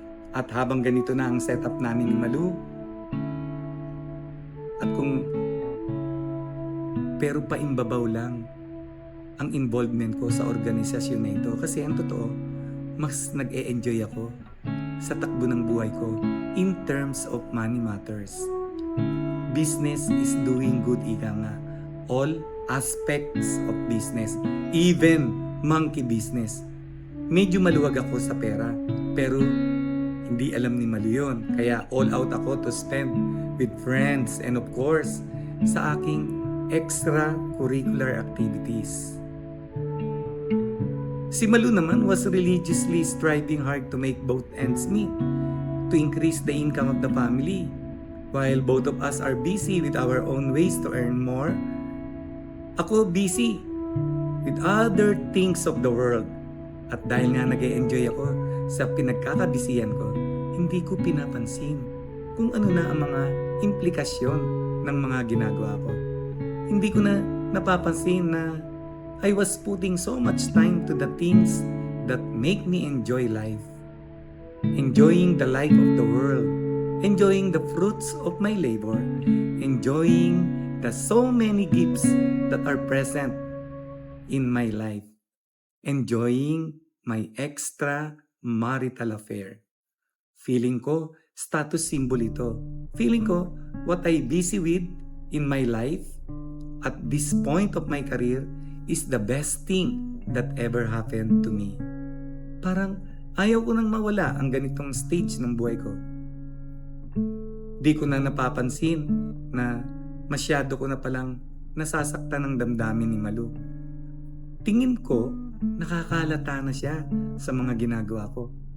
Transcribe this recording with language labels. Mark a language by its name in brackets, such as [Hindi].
[Filipino] At habang ganito na ang setup namin ni Malu, at pero paimbabaw lang ang involvement ko sa organisasyon na ito, kasi ang totoo, mas nag-e-enjoy ako sa takbo ng buhay ko [English] in terms of money matters. Business is doing good, [Filipino] ika nga. [English] All aspects of business, even monkey business. [Filipino] Medyo maluwag ako sa pera, pero hindi alam ni Malu yun. [English] Kaya all out ako to spend with friends and of course sa aking extracurricular activities. Si Malu naman was religiously striving hard to make both ends meet, to increase the income of the family. While both of us are busy with our own ways to earn more, ako busy with other things of the world. [Filipino] At dahil nga nag-e-enjoy ako sa pinagkakabisihan ko, hindi ko pinapansin kung ano na ang mga implikasyon ng mga ginagawa ko. Hindi ko na napapansin na [English] I was putting so much time to the things that make me enjoy life. Enjoying the life of the world. Enjoying the fruits of my labor. Enjoying the so many gifts that are present in my life. Enjoying my extra marital affair. Feeling ko, status symbol ito. Feeling ko, what I busy with in my life at this point of my career is the best thing that ever happened to me. [Filipino] Parang ayaw ko nang mawala ang ganitong stage ng buhay ko. Di ko na napapansin na masyado ko na palang nasasaktan ng damdamin ni Malu. Tingin ko, nakakalata na siya sa mga ginagawa ko.